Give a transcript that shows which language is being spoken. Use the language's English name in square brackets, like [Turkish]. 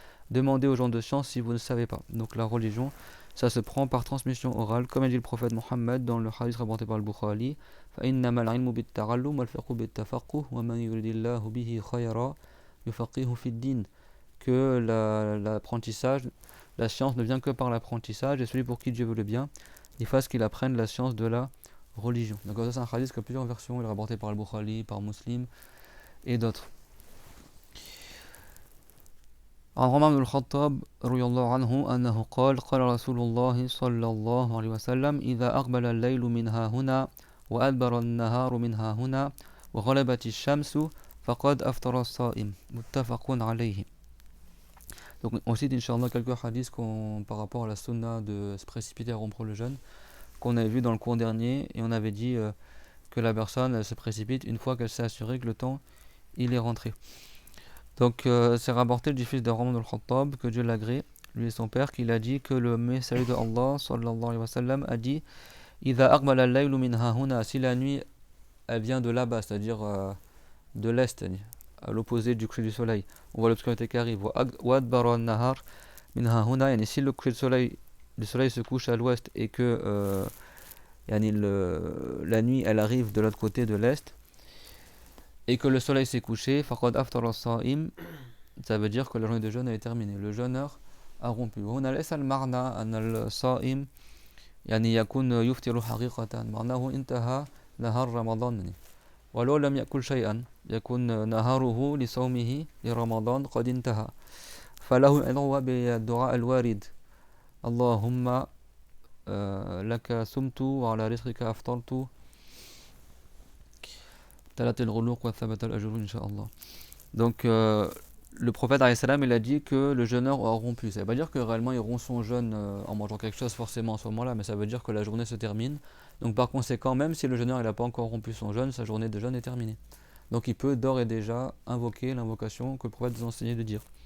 [French] Demandez aux gens de science si vous ne savez pas. Donc la religion, ça se prend par transmission orale, comme a dit le prophète Mohammed dans le hadith rapporté par le Bukhari [Arabic] فَإِنَّمَا الْعِلْمُ بِالتَّعَلُّمِ وَالْفِقْهُ بِالتَّفَقُّهِ وَمَنْ يُرِدِ اللَّهُ بِهِ خَيْرًا يُفَقِّهُ فِي الدِّينِ. [French] Que l'apprentissage, la science ne vient que par l'apprentissage, et celui pour qui Dieu veut le bien, il fasse qu'il apprenne la science de la religion. Donc ça c'est un hadith qui a plusieurs versions, il est rapporté par le Bukhari, par Muslim et d'autres. [Arabic] عن عمر بن الخطاب رضي الله عنه أنه قال قال رسول الله صلى الله عليه وسلم إذا أقبل الليل منها هنا وأدبر النهار منها هنا وغلبت الشمس فقد أفطر الصائم متفق عليه. [French] Donc on cite Inch'Allah quelques hadiths par rapport à la sunna de se précipiter à rompre le jeûne qu'on avait vu dans le cours dernier, et on avait dit que la personne elle se précipite une fois qu'elle s'est assurée que le temps il est rentré. Donc c'est rapporté du fils de Omar ibn al-Khattab, que Dieu l'agrée, lui et son père, qu'il a dit que le messager de Allah sallallahu alayhi wa sallam a dit [Arabic] Idha aqbala al-laylu min hahuna, [French] si la nuit elle vient de là-bas, c'est-à-dire de l'est, à l'opposé du coucher du soleil, on voit l'obscurité qui arrive. [Arabic] Wa adbara an-nahar minha huna, [French] yani si le coucher du soleil se couche à l'ouest et que yani la nuit elle arrive de l'autre côté de l'est et que le soleil s'est couché, [Arabic] faqad aftara as-sa'im, [French] ça veut dire que la journée de jeûne est terminée. Le jeûneur a rompu. [Arabic] هنا ليس المعنى أن الصائم يعني يكون يفطر حقيقة، معناه انتهى نهار رمضان ولو لم يأكل شيئا يكون نهاره لصومه لرمضان قد انتهى، فله أن هو بالدعاء الوارد اللهم لك سمت وعلى رزقك أفطرت تلت الغلوق وثبت الأجر إن شاء الله. [French] Donc le prophète alayhi salam, il a dit que le jeûneur aura rompu. Ça ne veut pas dire que réellement il rompt son jeûne en mangeant quelque chose forcément à ce moment-là, mais ça veut dire que la journée se termine. Donc par conséquent, même si le jeûneur n'a pas encore rompu son jeûne, sa journée de jeûne est terminée. Donc il peut d'ores et déjà invoquer l'invocation que le prophète nous a enseigné de dire.